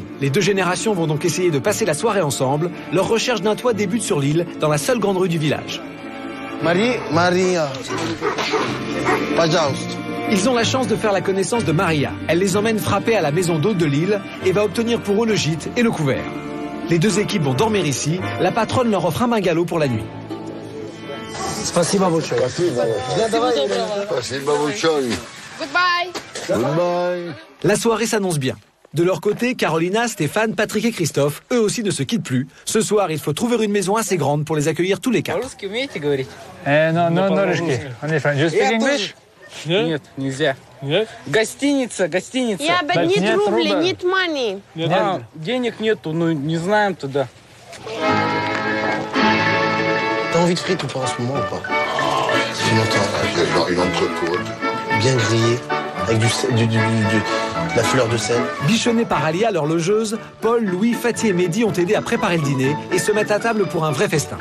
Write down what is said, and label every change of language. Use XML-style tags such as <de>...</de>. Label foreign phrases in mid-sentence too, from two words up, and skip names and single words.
<fr>Les deux générations vont donc essayer de passer la soirée ensemble. Leur recherche d'un toit débute sur l'île, dans la seule grande rue du village. Maria. Ils ont la chance de faire la connaissance de Maria. Elle les emmène frapper à la maison d'hôte de l'île et va obtenir pour eux le gîte et le couvert. Les deux équipes vont dormir ici. La patronne leur offre un bungalow pour la nuit.</fr> <ru>Спасибо большое. Спасибо большое. Goodbye.</ru> <fr>La soirée s'annonce bien. De leur côté, Carolina, Stéphane, Patrick et Christophe, eux aussi ne se quittent plus. Ce soir, il faut trouver une maison assez grande pour les accueillir tous les quatre. Non,</fr> <ru>русский.</ru> <en>You speak English?</en> <ru>Нет, нельзя. Гостиница.</ru> <en>Yeah, but need рубли, need money.</en> <ru>Денег нету, ну не знаем туда.</ru> <fr>T'as envie de frites ou pas en ce moment ou pas? Une entrecôte. Bien grillée, avec de la fleur de sel. Bichonnés par Alia, leur logeuse, Paul, Louis, Fatih et Mehdi ont aidé à préparer le dîner et se mettent à table pour un vrai festin.</fr>